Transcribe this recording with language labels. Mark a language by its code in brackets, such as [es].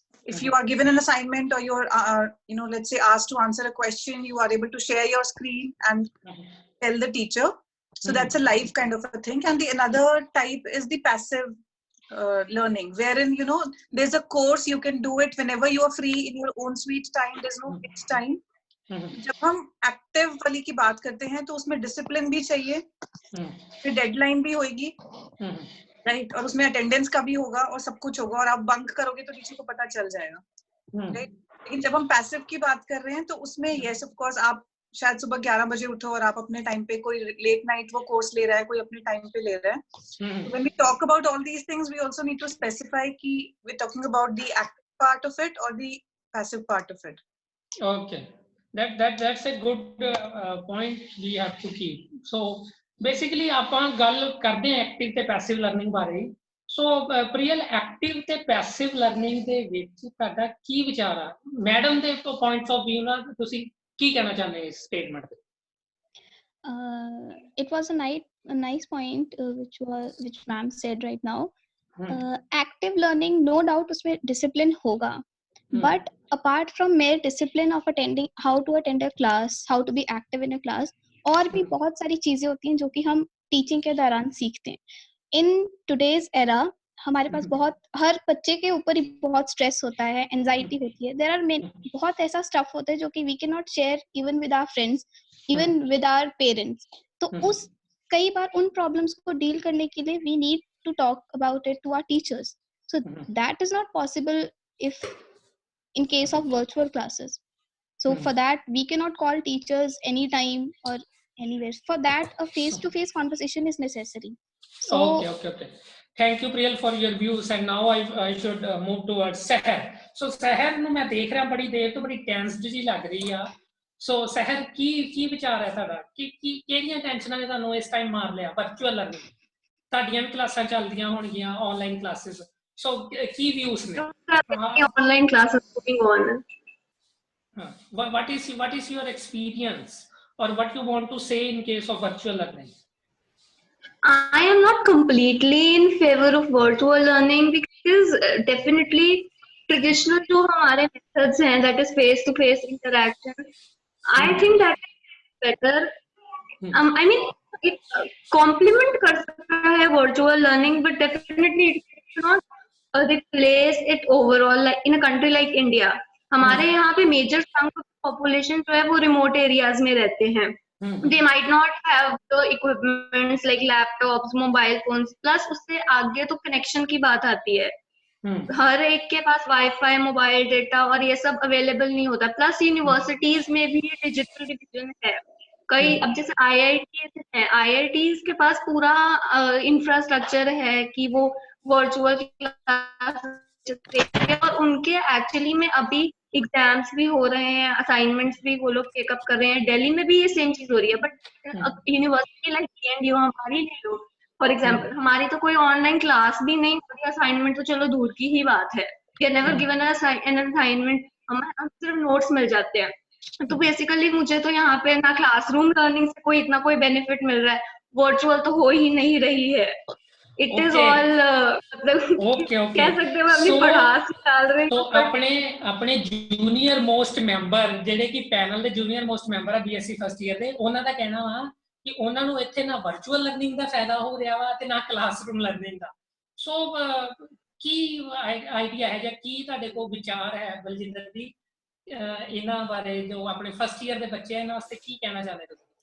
[en] If you are given an assignment or you're, let's say asked to answer a question, you are able to share your screen and tell the teacher. So that's a live kind of a thing. And the another type is the passive learning, wherein, there's a course, you can do it whenever you are free in your own sweet time. There's no fixed time. [hi] जब हम active वाली की बात करते हैं तो उसमें discipline भी चाहिए, फिर डेडलाइन भी होगी, राइट, और उसमें अटेंडेंस का भी होगा और सब कुछ होगा, और आप बंक करोगे तो टीचर को पता चल जाएगा, राइट। लेकिन जब हम पैसिव की बात कर रहे हैं तो उसमें यस ऑफ कोर्स आप शायद सुबह 11 बजे उठो और आप अपने टाइम पे, कोई लेट नाइट वो कोर्स ले रहा है, कोई अपने टाइम पे ले रहा है। [en] When we talk about all these things, we also need to specify [hi] कि [en] we're talking about the active part of it or the passive part of it. Okay, that's a good point we have to keep. So basically [pa] ਆਪਾਂ ਗੱਲ ਕਰਦੇ ਹਾਂ active ਤੇ passive learning ਬਾਰੇ। ਸੋ ਪ੍ਰਿਯਲ, active ਤੇ passive learning ਦੇ ਵਿੱਚ ਤੁਹਾਡਾ ਕੀ ਵਿਚਾਰ ਆ? ਮੈਡਮ ਦੇ ਪੁਆਇੰਟਸ ਆਫ ਵਿਊ ਨਾਲ ਤੁਸੀਂ ਕੀ ਕਹਿਣਾ ਚਾਹੁੰਦੇ ਇਸ ਸਟੇਟਮੈਂਟ ਤੇ? [en] It was a nice point which ma'am said right now. [hi] Active learning [en] no doubt [hi] उसमें डिसिप्लिन होगा, [en] but apart from mere discipline of attending how to attend a class, [hi] how to be active in a class, और भी बहुत सारी चीजें होती हैं जो कि हम टीचिंग के दौरान सीखते हैं. [en] in today's era [hi] हमारे पास बहुत, हर बच्चे के ऊपर ही बहुत स्ट्रेस होता है, एंजाइटी होती है, [en] there are [hi] बहुत ऐसा स्टफ होता है जो कि [en] We can not share even with our friends, even with our parents. [hi] तो उस कई बार उन प्रॉब्लम्स को डील करने के लिए [en] We need to talk about it to our teachers. So that is not possible if in case of virtual classes. So for that we cannot call teachers anytime or anywhere. For that a face-to-face conversation is necessary. So okay. Thank you Priyal for your views, and now I should move towards Seher. So [pa] Seher ਨੂੰ ਮੈਂ ਦੇਖ ਰਿਹਾ ਬੜੀ ਦੇਰ ਤੋਂ ਬੜੀ tens ਜੀ ਲੱਗ ਰਹੀ ਆ. ਸੋ Seher ਕੀ ਵਿਚਾਰ ਹੈ ਤੁਹਾਡਾ ਕਿ ਕਿਹੜੀਆਂ ਟੈਨਸ਼ਨਾਂ ਨੇ ਤੁਹਾਨੂੰ ਇਸ ਟਾਈਮ ਮਾਰ ਲਿਆ ਵਰਚੁਅਲ ਲਰਨਿੰਗ? ਤੁਹਾਡੀਆਂ ਵੀ ਕਲਾਸਾਂ ਚੱਲਦੀਆਂ ਹੋਣਗੀਆਂ ਆਨਲਾਈਨ ਕਲਾਸਿਸ, ਸੋ ਕੀ ਵਿਊਜ਼ ਨੇ? [en] Online classes going on. what is your experience or what you want to say in case of virtual learning? I am not completely in favor of virtual learning because definitely traditional [hi] जो हमारे [en] methods [hi] हैं, [en] that is face to face interaction, I think that is better. I mean it complement [hi] कर सकता है [en] virtual learning, but definitely it cannot replace it overall. Like in a country like India, [hi] हमारे यहाँ पे [en] major chunk of population [hi] जो है वो [en] remote areas [hi] में रहते हैं. [en] They might not have the equipments like laptops, mobile phones. [hi] Plus उससे आगे तो connection की बात आती है. हर एक के पास वाईफाई, मोबाइल डेटा और ये सब अवेलेबल नहीं होता. प्लस यूनिवर्सिटीज में भी डिजिटल डिवीजन है. कई अब जैसे IITs है, IITs के पास पूरा इंफ्रास्ट्रक्चर है कि वो वर्चुअल क्लास, और उनके एक्चुअली में अभी एग्जाम्स भी हो रहे हैं, असाइनमेंट्स भी वो लोग टेकअप कर रहे हैं. दिल्ली में भी ये सेम चीज हो रही है. [en] but university like [hi] DNDU हमारी ले लो [en] for example, [hi] हमारी तो कोई ऑनलाइन क्लास भी नहीं होती. असाइनमेंट तो चलो दूर की ही बात है. [en] we are never given an assignment, [hi] हमें सिर्फ नोट्स मिल जाते हैं. तो बेसिकली मुझे तो यहाँ पे ना क्लासरूम लर्निंग से कोई इतना कोई बेनिफिट मिल रहा है, वर्चुअल तो हो ही नहीं रही है. [en] it is all [hi] मतलब कह सकते हैं अपनी पढ़ाई डाल रहे हैं. तो अपने जूनियर मोस्ट [pa] ਮੈਂਬਰ ਜਿਹੜੇ ਕਿ ਪੈਨਲ ਦੇ ਜੂਨੀਅਰ ਮੋਸਟ ਮੈਂਬਰ ਆ BSc ਫਸਟ ਈਅਰ ਦੇ, ਉਹਨਾਂ ਦਾ ਕਹਿਣਾ ਵਾ ਕਿ ਉਹਨਾਂ ਨੂੰ ਇੱਥੇ ਨਾ ਵਰਚੁਅਲ ਲਰਨਿੰਗ ਦਾ ਫਾਇਦਾ ਹੋ ਰਿਹਾ ਵਾ ਤੇ ਨਾ ਕਲਾਸਰੂਮ ਲਰਨਿੰਗ ਦਾ. ਸੋ ਕੀ ਆਈਡੀਆ ਹੈ ਜਾਂ ਕੀ ਤੁਹਾਡੇ ਕੋਲ ਵਿਚਾਰ ਹੈ ਬਲਜਿੰਦਰ ਦੀ ਇਹਨਾਂ ਬਾਰੇ, ਜੋ ਆਪਣੇ ਫਸਟ ਈਅਰ ਦੇ ਬੱਚੇ ਇਹਨਾਂ ਵਾਸਤੇ ਕੀ ਕਹਿਣਾ ਚਾਹੁੰਦੇ ਤੁਸੀਂ?